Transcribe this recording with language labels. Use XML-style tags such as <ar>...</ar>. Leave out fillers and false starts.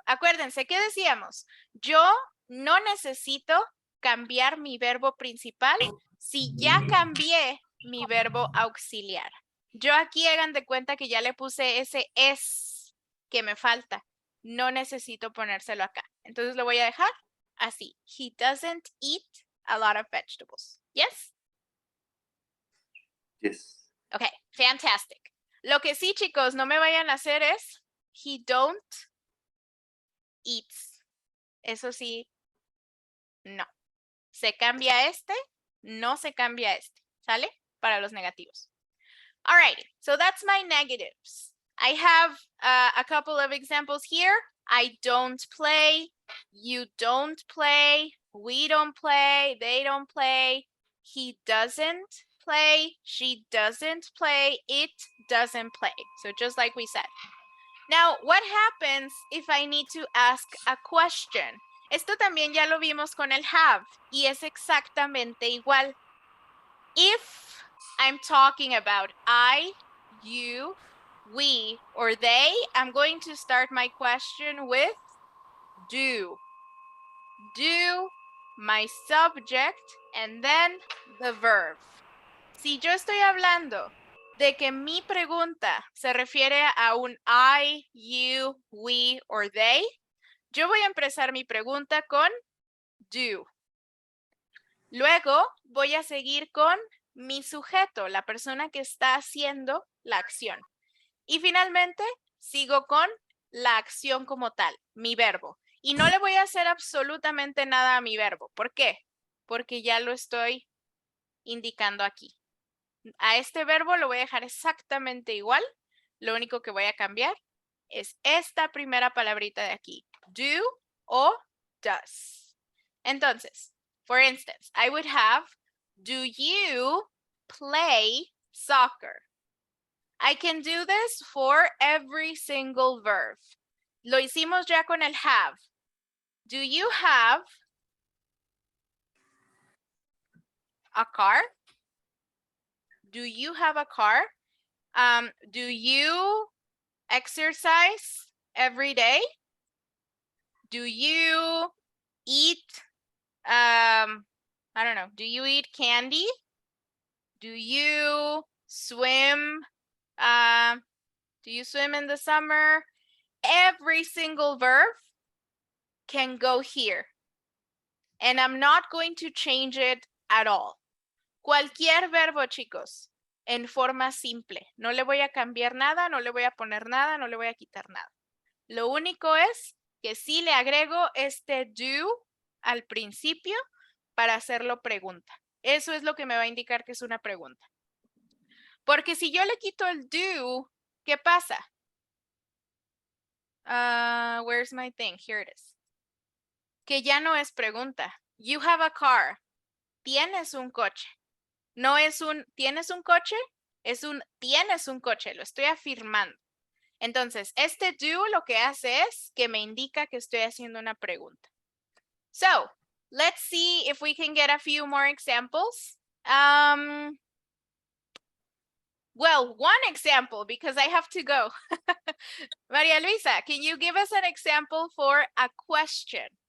<es>Acuérdense, ¿qué decíamos? Yo no necesito cambiar mi verbo principal si ya cambié mi verbo auxiliar. Yo aquí hagan de cuenta que ya le puse ese es que me falta. No necesito ponérselo acá. Entonces lo voy a dejar así.</es> <en>He doesn't eat a lot of vegetables. Yes? Yes. Okay, fantastic.</en> <es>Lo que sí, chicos, no me vayan a hacer es</es> <en>he don't eats.</en> <es>Eso sí, no. Se cambia este, no se cambia este. ¿Sale? Para los negativos.</es> <en>All right, so that's my negatives. I have a couple of examples here. I don't play, you don't play, we don't play, they don't play, he doesn't play, she doesn't play, it doesn't play. So just like we said. Now, what happens if I need to ask a question?</en> <es>Esto también ya lo vimos con el have y es exactamente igual.</es> <en>If I'm talking about I, you, we, or they, I'm going to start my question with do. Do, my subject, and then the verb.</en> <es>Si yo estoy hablando de que mi pregunta se refiere a un</es> <en>I, you, we, or they,</en> <es>yo voy a empezar mi pregunta con do. Luego voy a seguir con mi sujeto, la persona que está haciendo la acción. Y finalmente sigo con la acción como tal, mi verbo. Y no le voy a hacer absolutamente nada a mi verbo. ¿Por qué? Porque ya lo estoy indicando aquí. A este verbo lo voy a dejar exactamente igual. Lo único que voy a cambiar es esta primera palabrita de aquí. Do o does.</es> <en>Entonces, for instance, I would have, do you play soccer? I can do this for every single verb.</en> <es>Lo hicimos ya con el have.</es> <en>Do you have a car? Do you have a car? Do you exercise every day? Do you eat, I don't know, do you eat candy? Do you swim? Do you swim in the summer? Every single verb can go here. And I'm not going to change it at all.</en> <es>Cualquier verbo, chicos, en forma simple. No le voy a cambiar nada, no le voy a poner nada, no le voy a quitar nada. Lo único es que sí le agrego este do al principio para hacerlo pregunta. Eso es lo que me va a indicar que es una pregunta. Porque si yo le quito el do, ¿qué pasa?</es> <en>Where's my thing? Here it is.</en> <es>Que ya no es pregunta.</es> <en>You have a car.</en> <es>Tienes un coche. No es un ¿tienes un coche? Es un tienes un coche. Lo estoy afirmando. Entonces, este do lo que hace es que me indica que estoy haciendo una pregunta.</es> <en>So, let's see if we can get a few more examples. Well, one example because I have to go. Maria Luisa, can you give us an example for a question?</en>